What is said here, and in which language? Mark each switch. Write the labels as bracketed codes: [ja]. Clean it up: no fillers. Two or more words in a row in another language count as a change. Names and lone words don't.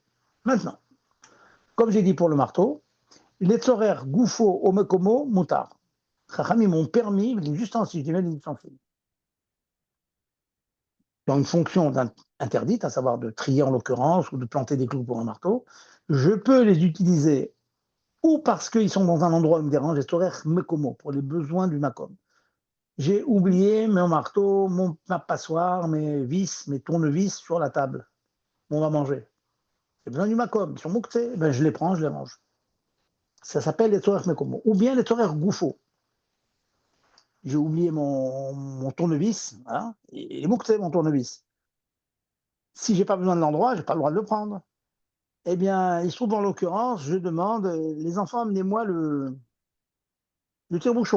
[fr] Maintenant, comme j'ai dit pour le marteau, les [he] לצורך גופו ומקומו מותר. [fr] Chacham, ils m'ont permis les ustensiles, je dis les ustensiles, qui ont une fonction interdite, à savoir de trier en l'occurrence, ou de planter des clous pour un marteau. Je peux les utiliser ou parce qu'ils sont dans un endroit où ils me dérange, les [he] לצורך מקומו, [fr] pour les besoins du makom. J'ai oublié mon marteau, ma passoire, mes vis, mes tournevis sur la table. On va manger. J'ai besoin du makom. Ils sont mouxés, ben je les prends, je les range. Ça s'appelle les [he] לצורך מקומו. [fr] Ou bien les [he] לצורך גופו. [fr] J'ai oublié mon tournevis, voilà, et il est mouxé, mon tournevis. Si j'ai pas besoin de l'endroit, j'ai pas le droit de le prendre. Eh bien, il se trouve en l'occurrence, je demande, les enfants, amenez-moi le tire-bouchon.